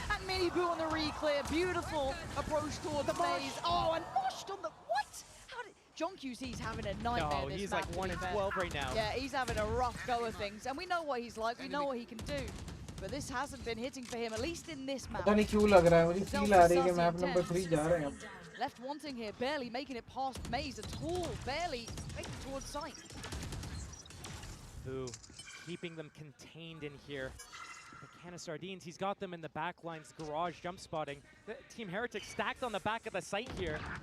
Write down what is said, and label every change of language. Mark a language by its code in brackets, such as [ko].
[en] And Mini Boo on the re-clear. Beautiful approach towards the maze. Oh, and moshed on the... What? How did... JohnQT's having a nightmare. No, this he's map, like 1-12 right now. Yeah, he's having a rough go of things. And we know what he's like. We know what he can do. But this hasn't been hitting for him, at least in this map. [hi] पता नहीं क्यों लग रहा है मुझे feel आ रही है कि मैप नंबर 3 जा रहे हैं हम. [en] Left wanting here, barely making it past Maze at all, barely making towards sight. Boo, keeping them contained in here. The can of sardines, he's got them in the back lines, garage jump spotting. The Team Heretics stacked on the back of the site here.